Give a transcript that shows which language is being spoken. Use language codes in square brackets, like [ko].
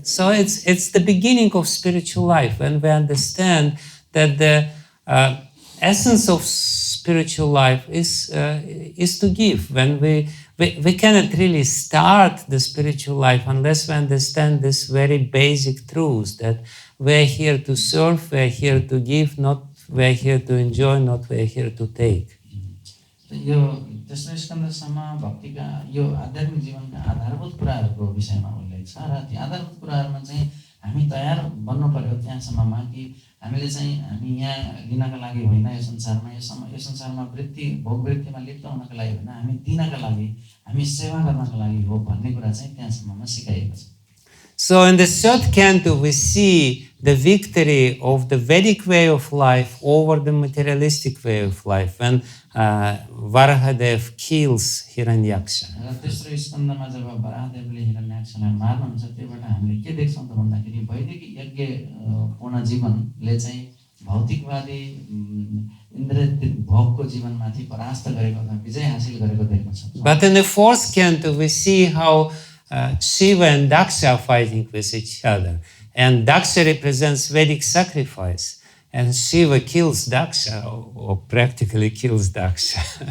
[en] So it's the beginning of spiritual life, when we understand that the essence of spiritual life is to give. When we cannot really start the spiritual life unless we understand this very basic truth, that we're here to serve, we're here to give, not we're here to enjoy, not we're here to take. [ne] यो तेस्रो स्कन्धसम्म भक्तिका यो आध्यात्मिक जीवनका आधारभूत कुराहरूको विषयमा उल्लेख छ, र ती आधारभूत कुराहरूमा चाहिँ हामी तयार बन्नु पर्यो त्यहाँसम्ममा कि हामीले चाहिँ हामी यहाँ लिनका लागि होइन, यो संसारमा वृत्ति भोग वृत्तिमा लिप्त हुनका लागि होइन, हामी दिनका लागि, हामी सेवा गर्नका लागि हो भन्ने कुरा चाहिँ त्यहाँसम्ममा सिकाइएको छ। [en] So in the third canto, we see the victory of the Vedic way of life over the materialistic way of life, when Varahadev kills Hiranyaksha. [ne] तेस्रो स्कन्धमा जब वराहदेवले हिरण्याक्षलाई मार्नुहुन्छ, त्योबाट हामीले के देख्छौँ त भन्दाखेरि वैदिक यज्ञ पूर्ण जीवनले चाहिँ भौतिकवादी इन्द्रिय भोगको जीवनमाथि परास्त गरेको अथवा विजय हासिल गरेको देख्न सक्छौँ। [en] But in the fourth canto, we see how Shiva and Daksha are fighting with each other. And Daksha represents Vedic sacrifice. And Shiva kills Daksha, or practically kills Daksha.